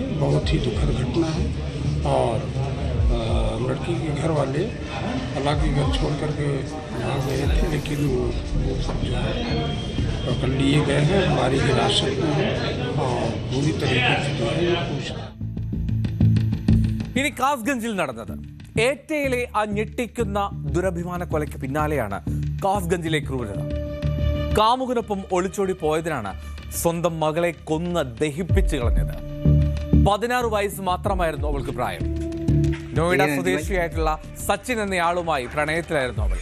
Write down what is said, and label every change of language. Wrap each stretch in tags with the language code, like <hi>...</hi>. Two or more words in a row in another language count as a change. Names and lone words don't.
<hi>बहुत ही दुखद घटना है। और लड़की के घर वाले हालांकि घर छोड़ करके वहाँ गए थे, लेकिन वो सब जो है पकड़ लिए गए हैं, हमारी हिरासत में है और पूरी तरीके से जो है पूछ।</hi> <ml>ഇനി കാസ്ഗഞ്ചിൽ നടന്നത് ഏറ്റയിലെ ആ ഞെട്ടിക്കുന്ന ദുരഭിമാന കൊലയ്ക്ക് പിന്നാലെയാണ് കാസ്ഗഞ്ചിലെ ക്രൂരത. കാമുകനൊപ്പം ഒളിച്ചോടി പോയതിനാണ് സ്വന്തം മകളെ കൊന്ന് ദഹിപ്പിച്ചു കളഞ്ഞത്. 16 വയസ്സ് മാത്രമായിരുന്നു അവൾക്ക് പ്രായം. നോയിഡ സ്വദേശിയായിട്ടുള്ള സച്ചിൻ എന്നയാളുമായി പ്രണയത്തിലായിരുന്നു അവൾ.</ml>